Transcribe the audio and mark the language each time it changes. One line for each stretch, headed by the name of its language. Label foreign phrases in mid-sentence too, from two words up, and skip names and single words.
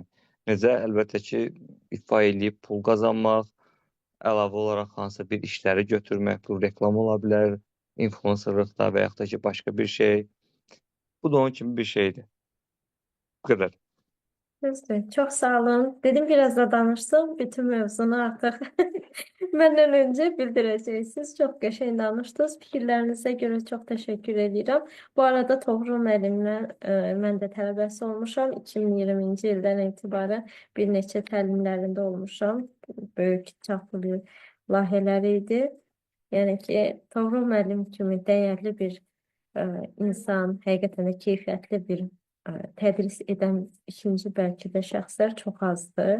Azerbaijani: Necə? Əlbəttə ki, ifa eləyib pul qazanmaq, əlavə olaraq hansısa bir işləri götürmək, bu reklam ola bilər, influencerlıqda və yaxud da ki, başqa bir şey. Bu da onun kimi bir şeydir. Bu qədər. Düzdür.
Turkish: Çok sağ olun. Dedim biraz da danışsın. Bütün mevzunu artık benden önce bildireceksiniz.
Azerbaijani: Çok qəşəng danışdınız.
Turkish: Fikirlərinize göre çok teşekkür ederim.
Azerbaijani: Bu arada Toğrul müəllimlə mən də tələbəsi olmuşam. 2020-ci ildən etibarən bir neçə təlimlərində olmuşam. Böyük çaplı bir layihələri idi. Yəni ki, Toğrul müəllim kimi dəyərli bir insan, həqiqətən də keyfiyyətli bir tədris edən ikinci bəlkə də şəxslər çox azdır.